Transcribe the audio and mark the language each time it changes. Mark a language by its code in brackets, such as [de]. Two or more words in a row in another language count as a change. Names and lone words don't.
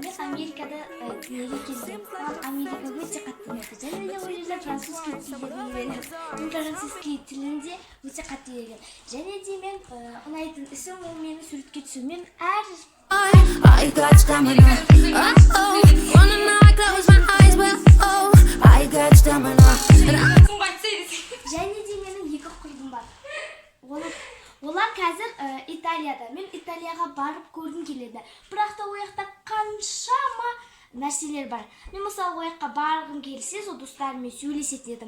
[kk] Америкада дүниеге келдім. Америка өте қатты ұнайды. Және де ол жерде французский тілді үйреніп, мен французский тілінде өте қатты үйренген. Және де мен ұнайтын ісім ол менің суретке түсуім. [en] I got stamina. Oh, wanna know I close my eyes, but oh, I got stamina. [kk] Және де менің екі құрбым бар. Олар қазір Италияда. Мен Италияға барып көргім келеді. Бірақ та ояқта қаншама нәрселер бар. Мен мысалы ояққа барғым келсе, сол достарыммен сөйлесетін едім.